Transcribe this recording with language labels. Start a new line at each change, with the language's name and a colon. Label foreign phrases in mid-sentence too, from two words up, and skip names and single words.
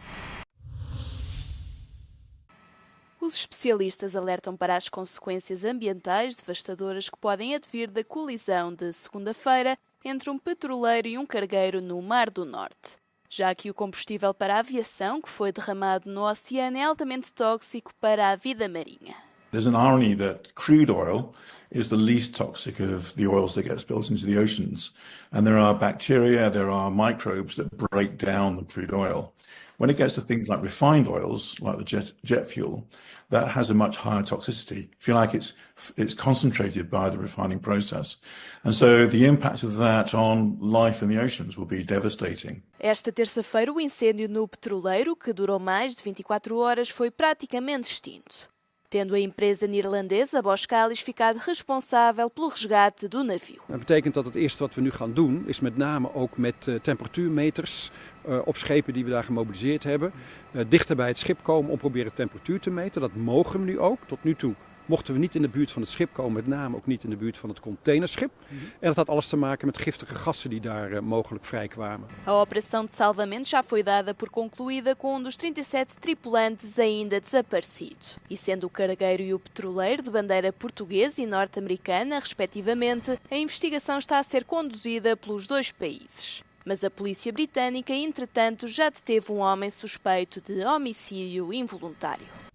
Portuguese: Os especialistas alertam para as consequências ambientais devastadoras que podem advir da colisão de segunda-feira entre um petroleiro e um cargueiro no Mar do Norte, já que o combustível para a aviação que foi derramado no oceano é altamente tóxico para a vida marinha.
English: There's an irony that crude oil is the least toxic of the oils that get spilled into the oceans. And there are bacteria, there are microbes that break down the crude oil. When it gets to things like refined oils, like the jet fuel, that has a much higher toxicity. If you like, it's concentrated by the refining process. And so the impact of that on life in the oceans will be devastating.
Portuguese: Esta terça-feira, o incêndio no petroleiro, que durou mais de 24 horas, foi praticamente extinto, tendo a empresa neerlandesa Boskalis ficado responsável pelo resgate do navio.
Dutch: Dat betekent dat het eerste wat we nu gaan doen is met name ook met temperatuurmeters op schepen die we daar gemobiliseerd hebben, dichter bij het schip komen om proberen temperatuur te meten. Dat mogen we nu ook. Tot nu toe mochten we niet in de buurt van het schip komen, met name ook niet in de buurt van het containerschip. En dat had alles te maken met giftige gassen die daar mogelijk vrijkwamen.
Portuguese: A operação de salvamento já foi dada por concluída com dos 37 tripulantes ainda desaparecidos. E sendo o cargueiro e o petroleiro de bandeira portuguesa e norte-americana, respectivamente, a investigação está a ser conduzida pelos dois países. Mas a polícia britânica, entretanto, já deteve um homem suspeito de homicídio involuntário.